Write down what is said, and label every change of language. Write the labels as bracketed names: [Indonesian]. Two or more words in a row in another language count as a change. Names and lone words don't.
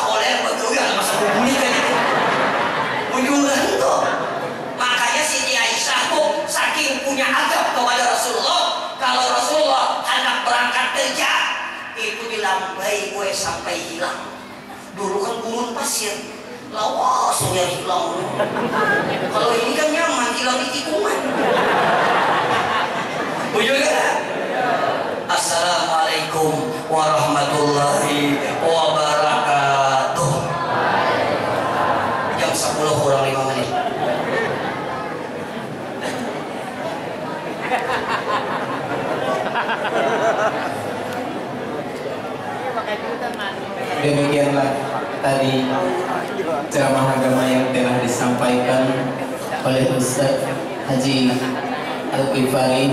[Indonesian] oleh betul masa bunyi kan itu ujungan tuh makanya Siti Aisyah tuh saking punya adab kepada Rasulullah kalau Rasulullah hendak berangkat kerja itu dilambai gue sampai hilang dulu kan gurun pasir lawas ya hilang kalau ini kan nyaman hilang di tikungan bujur kan? [Arabic] السلام عليكم ورحمة الله وبركاته [Indonesian] jam 10 kurang 5 menit demikianlah tadi ceramah agama yang telah disampaikan oleh Ustaz Haji Al-Ghifari.